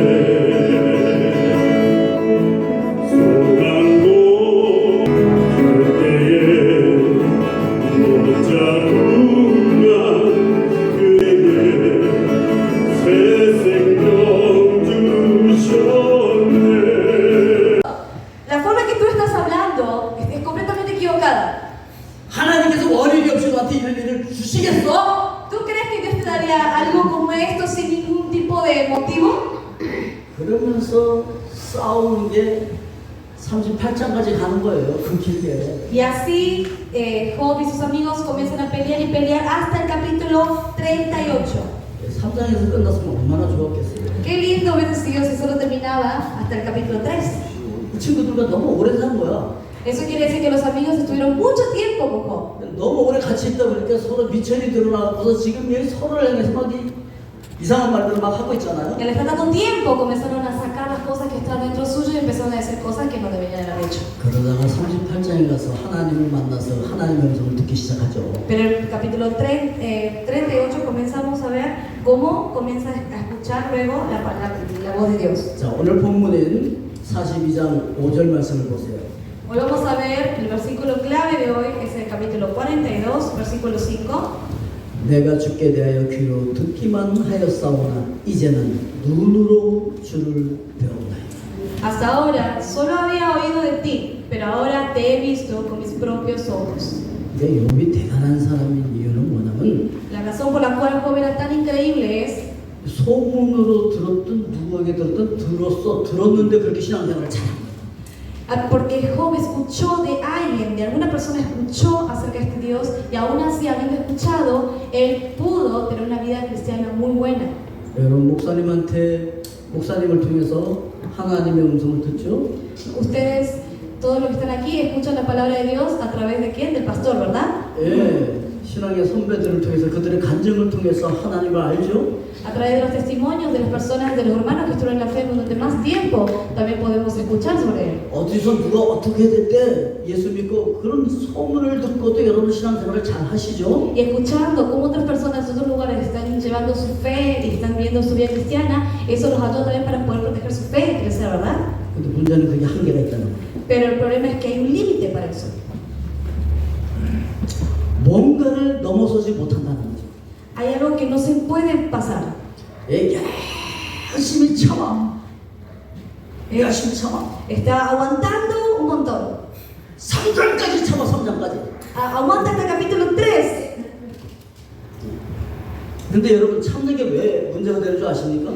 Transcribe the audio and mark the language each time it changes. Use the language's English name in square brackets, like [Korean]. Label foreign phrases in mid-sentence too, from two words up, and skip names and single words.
[Korean] 소망도 그때에 못 잡으면 그에게 새 생명 주셨네. [Spanish] La forma que tú estás hablando es completamente equivocada. [Korean] 하나님께서 원인이 없이 너한테 이런 일을 주시겠어? [Spanish] ¿Tú crees que Dios te daría algo como esto sin ningún tipo de motivo? [Korean] 그러면서 싸우는 게 38장까지 가는 거예요. 그 길게. [Spanish] Y así Job y sus amigos comienzan a pelear y pelear hasta el capítulo 38. [Korean] 3장에서 끝났으면 얼마나 좋았겠어요. [Spanish] Qué lindo hubiese sido si solo terminaba hasta el capítulo 3. [Korean] 그 친구들과 너무 오래 산 거야. [Spanish] Eso quiere decir que los amigos estuvieron mucho tiempo con Job. [Korean] 너무 오래 같이 있다 보니까 서로 미천이 드러나고서 지금 여기 서로를 향해서 막 이상한 말들을 막 하고 있잖아요. [Spanish] Y al estar tanto tiempo comenzaron a sacar las cosas que estaban dentro suyo y empezaron a decir cosas que no deberían haber hecho. [Korean] 그러다가 38장에 가서 하나님을 만나서 하나님의 음성을 듣기 시작하죠. [Spanish] Pero en el capítulo 38 comenzamos a ver cómo comienza a escuchar luego la voz de Dios. [Korean] 자, 오늘 본문인 42장 5절 말씀을 보세요. [Spanish] Hoy vamos a ver el versículo clave de hoy, es el capítulo 42, versículo 5. [Korean] 내가 주께 대하여 귀로 듣기만 하였사오나 이제는 눈으로 주를 배우나이다. [Spanish] Hasta ahora solo había oído de ti, pero ahora te he visto con mis propios ojos. [Korean] 이게 욥이 대단한 사람인 이유는 뭐냐면 [Spanish] La razón por la cual Job era tan increíble es [Korean] 소문으로 들었든 누구에게 들었든 들었는데 그렇게 신앙생활을 잘한 거예요. [Spanish] porque Job escuchó de alguien, de alguna persona escuchó acerca de este Dios y aún así habiendo escuchado, él pudo tener una vida cristiana muy buena. [Korean] 여러분 목사님을 통해서 하나님의 음성을 듣죠? [Spanish] Ustedes, todos los que están aquí, escuchan la palabra de Dios a través de quién? Del pastor, ¿verdad? [Korean] 예, 신앙의 선배들을 통해서 그들의 간증을 통해서 하나님을 알죠? [Spanish] A través de los testimonios de las personas, de los hermanos que estuvieron en la fe durante más tiempo, también podemos escuchar sobre él. [Korean] 어디서 누가 어떻게 됐대 예수 믿고 그런 소문을 듣고도 여러분 신앙생활을 잘 하시죠? [Spanish] Y escuchando cómo otras personas de otros lugares están llevando su fe y están viendo su vida cristiana, eso los ayuda también para poder proteger su fe y crecer, ¿verdad? [Korean] 근데 문제는 그게 한계가 있다는 거예요. [Spanish] Pero el problema es que hay un límite para eso. [Korean] 뭔가를 넘어서지 못한다는 거죠. [Spanish] Hay algo que no se puede pasar. [Korean] 예, 열심히 참아. 열심히 참아. [Spanish] Está aguantando un montón. [Korean] 3장까지 참아. 3장까지. [Spanish] Aguanta hasta el capítulo 3. [Korean] 근데 여러분 참는 게 왜 문제가 되는 줄 아십니까?